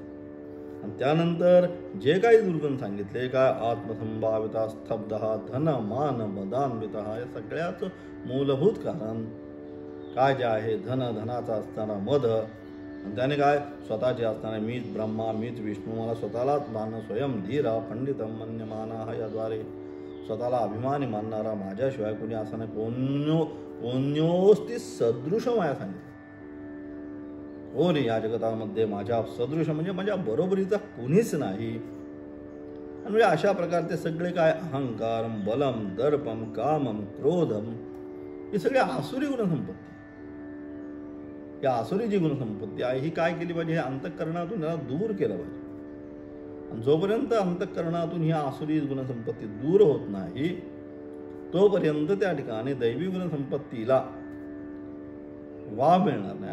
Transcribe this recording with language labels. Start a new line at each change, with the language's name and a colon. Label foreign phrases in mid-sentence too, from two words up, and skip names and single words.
Marathi: आणि त्यानंतर जे काही दुर्गुण सांगितले काय,
Sanskrit: आत्मसंभाविता स्तब्ध धन मान मदान्वित,
Marathi: हे सगळ्याच मूलभूत कारण काय जे आहे धनाचा असताना मद, आणि त्याने काय स्वतःचे असताना मीच ब्रह्मा मीच विष्णू, मला स्वतःलाच मान
Sanskrit: स्वयं धीरा पंडितम मन्यमाना,
Marathi: याद्वारे स्वतःला अभिमानी मानणारा माझ्याशिवाय कोणी असं नाही.
Sanskrit: कोण्योस्ती सदृश माया
Marathi: सांगितलं, कोणी या जगतामध्ये माझ्या सदृश म्हणजे माझ्या बरोबरीचा कोणीच नाही. आणि म्हणजे अशा प्रकारचे सगळे काय
Sanskrit: अहंकार बलम दर्पम कामम क्रोधम
Marathi: हे सगळे आसुरी गुणसंपत्ती. या आसुरी जी गुणसंपत्ती आहे ही काय केली पाहिजे, हे अंतःकरणातून याला दूर केलं पाहिजे. आणि जोपर्यंत अंतःकरणातून ही आसुरी गुणसंपत्ती दूर होत नाही तोपर्यंत त्या ठिकाणी दैवी गुणसंपत्तीला वाव मिळणार नाही.